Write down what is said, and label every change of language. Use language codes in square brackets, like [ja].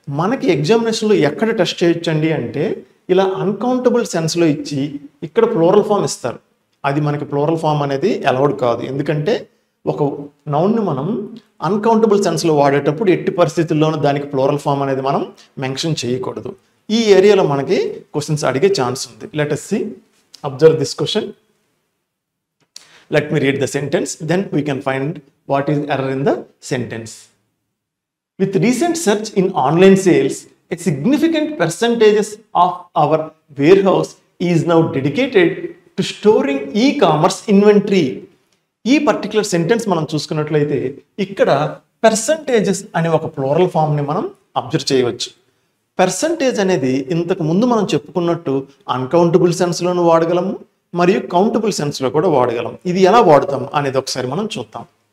[te] మనకి ఎగ్జామినేషన్లో ఎక్కడ టెస్ట్ చేయొచ్చండి అంటే ఇలా అన్కౌంటబుల్ సెన్స్లో ఇచ్చి ఇక్కడ ప్లూరల్ ఫామ్ ఇస్తారు. అది మనకి ప్లూరల్ ఫామ్ అనేది అలౌడ్ కాదు. ఎందుకంటే ఒక నౌన్ని మనం అన్కౌంటబుల్ సెన్స్లో వాడేటప్పుడు ఎట్టి పరిస్థితుల్లోనూ దానికి ప్లూరల్ ఫామ్ అనేది మనం మెన్షన్ చేయకూడదు. ఈ ఏరియాలో మనకి క్వశ్చన్స్ అడిగే ఛాన్స్ ఉంది. [en] Let us see, observe this question. Let me read the sentence, then we can find what is error in the sentence. With recent search in online sales, a significant percentage of our warehouse is now dedicated to storing e-commerce inventory. [te] ఈ particular sentence మనం చూసుకున్నట్లయితే ఇక్కడ percentages అనే ఒక plural ఫామ్ని మనం observe చేయవచ్చు. Percentage అనేది ఇంతకు ముందు మనం చెప్పుకున్నట్టు అన్కౌంటబుల్ సెన్స్లోనూ వాడగలము మరియు కౌంటబుల్ సెన్స్లో కూడా వాడగలం. ఇది ఎలా వాడతాం అనేది ఒకసారి మనం చూద్దాం.